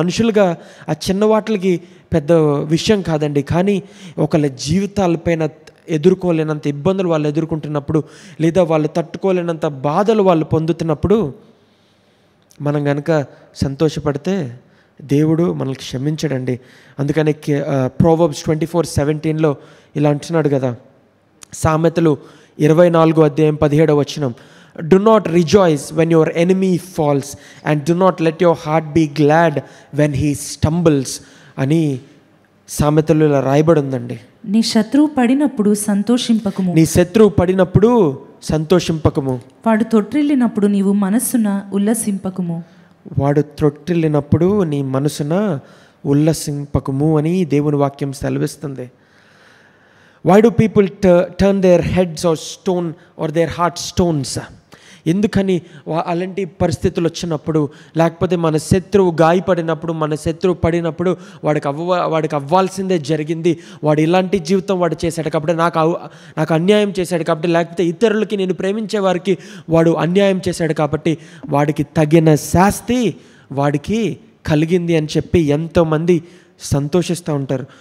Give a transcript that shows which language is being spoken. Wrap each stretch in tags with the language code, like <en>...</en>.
<te>మనుషులుగా ఆ చిన్న వాటికి పెద్ద విషయం కాదండి. కానీ ఒకళ్ళ జీవితాలపైన ఎదుర్కోలేనంత ఇబ్బందులు వాళ్ళు ఎదుర్కొంటున్నప్పుడు, లేదా వాళ్ళు తట్టుకోలేనంత బాధలు వాళ్ళు పొందుతున్నప్పుడు మనం కనుక సంతోషపడితే దేవుడు మనల్ని క్షమించడండి. అందుకని ప్రోవర్బ్స్ 24:17 ఇలా అంటున్నాడు కదా, సామెతలు 24:17</te> <en>Do not rejoice when your enemy falls and do not let your heart be glad when he stumbles</en> <te>అని సామెతలు ఇలా రాయబడి ఉందండి. నీ శత్రువు పడినప్పుడు సంతోషింపకము, నీ శత్రువు పడినప్పుడు సంతోషింపకము, వాడు తొట్టిల్లినప్పుడు నీవు మనస్సున ఉల్లసింపకము. వాడు త్రొట్టిల్లినప్పుడు నీ మనసున ఉల్లసింపకము అని దేవుని వాక్యం సెలవిస్తుంది.</te> <en>Why do people turn their heads or stone or their heart stones?</en> <te>ఎందుకని అలాంటి పరిస్థితులు వచ్చినప్పుడు, లేకపోతే మన శత్రువు గాయపడినప్పుడు, మన శత్రువు పడినప్పుడు వాడికి అవ్వాల్సిందే జరిగింది, వాడు ఇలాంటి జీవితం వాడు చేశాడు కాబట్టి నాకు అన్యాయం చేశాడు కాబట్టి, లేకపోతే ఇతరులకి నేను ప్రేమించే వారికి వాడు అన్యాయం చేశాడు కాబట్టి వాడికి తగిన శాస్తి వాడికి కలిగింది అని చెప్పి ఎంతోమంది సంతోషిస్తూ ఉంటారు.</te>